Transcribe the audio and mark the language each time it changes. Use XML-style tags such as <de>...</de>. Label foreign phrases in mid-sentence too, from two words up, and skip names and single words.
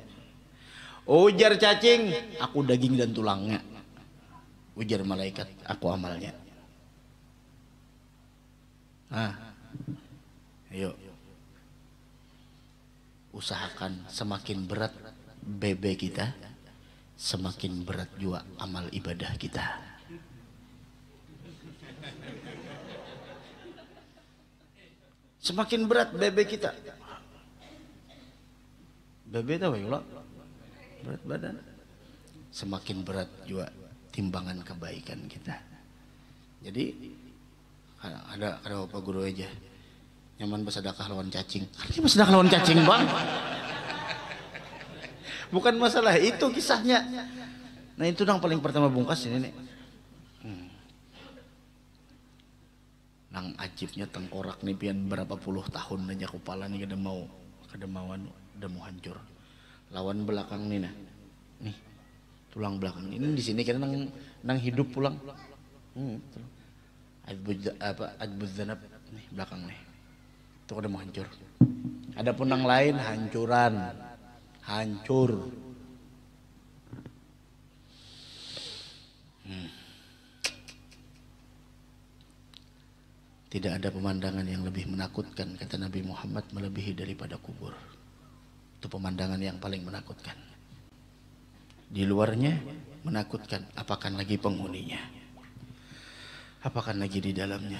<id>Ujar cacing, aku daging dan tulangnya. Ujar malaikat, aku amalnya. Nah, ayo. Usahakan semakin berat bebe kita, semakin berat juga amal ibadah kita. Semakin berat bebe kita. Bebe tahu ya, berat badan. Semakin berat juga timbangan kebaikan kita.</id> <bjn>Jadi ada Bapak Guru aja nyaman bersedekah lawan cacing. Artinya bersedekah lawan cacing, Bang. Bukan masalah itu kisahnya. Nah, itu yang paling pertama bungkas ini nih. Nang ajibnya tengkorak nih pian berapa puluh tahun aja kepala nih kada mau hancur. Lawan belakang nih nah. Nih. Tulang belakang. Ini di sini kan nang hidup pulang.</bjn> <ar>Adbuz zanab</ar> <bjn>nih belakang nih. Itu kada mau hancur. Adapun nang lain hancuran.</bjn> <id>Hancur. Tidak ada pemandangan yang lebih menakutkan, kata Nabi Muhammad, melebihi daripada kubur. Itu pemandangan yang paling menakutkan. Di luarnya menakutkan, apakan lagi penghuninya, apakan lagi di dalamnya.</id>